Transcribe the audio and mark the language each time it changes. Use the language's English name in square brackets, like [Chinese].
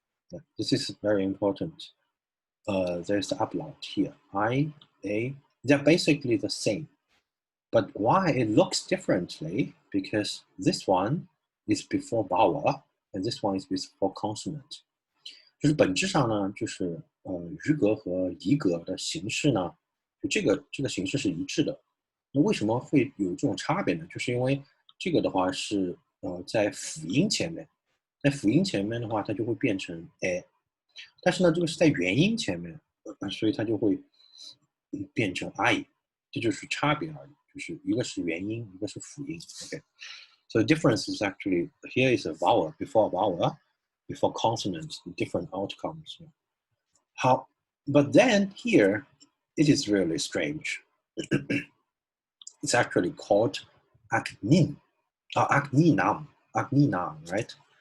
[English] Yeah, this is very important. There's the upload here. I, A, they're basically the same. But why it looks differently? Because this one is before vowel, and this one is before consonant. [Chinese] 就是本质上呢，就是余格和仪格的形式呢，就这个形式是一致的。那为什么会有这种差别呢？就是因为这个的话是在辅音前面，在辅音前面的话，它就会变成 a， 但是呢，这个是在元音前面，所以它就会变成 i， 这就是差别而已。就是一个是元音，一个是辅音。 [English] Okay, so the difference is actually here is a vowel before vowel, before consonant, different outcomes. But then here, it is really strange. It's actually called acnin, acninam, right?